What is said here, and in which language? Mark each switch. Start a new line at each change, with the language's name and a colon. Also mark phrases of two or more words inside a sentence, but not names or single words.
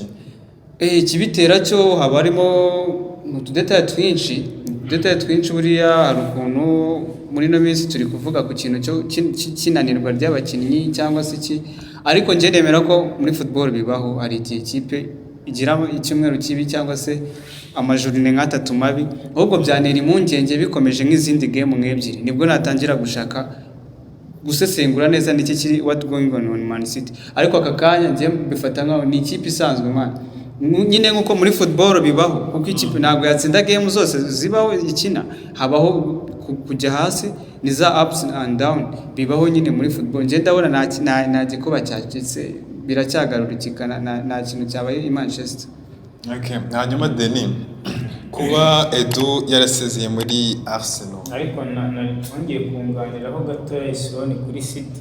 Kinyarwanda: ikibitera cyo haba harimo utudetaye twinshi buriya hari ukuntu muri no minsi turi kuvuga ku kintu cyo kinanirwa ry'abakinnyi cyangwa se iki ariko nje nemera ko muri football bibaho hari igihe ikipe igira icyumweru kibi cyangwa se amajurine nk'atatu mabi ahubwo byanera impungenge bikomeje nk'izindi game nk'ebyiri nibwo natangira gushaka gusesengura neza n'iki kiri
English: what going on
Kinyarwanda: Man City ariko aka kanya nje bifata nkaho ni ikipe isanzwe man nyine nkuko muri football bibaho kuko ikipe ntabwo yatsinda game zose zibaho ikina habaho kujya hasi ni za
English: ups and down
Kinyarwanda: bibaho nyine muri football nje ndabona nta gikuba cyacitse biracyagarurikana nta kintu cyabaye i Manchester. Okay hanyuma Deni kuba Edu yarasezeye muri Arsenal Ariko ngiye kunganiraho gato Isoni kuri City.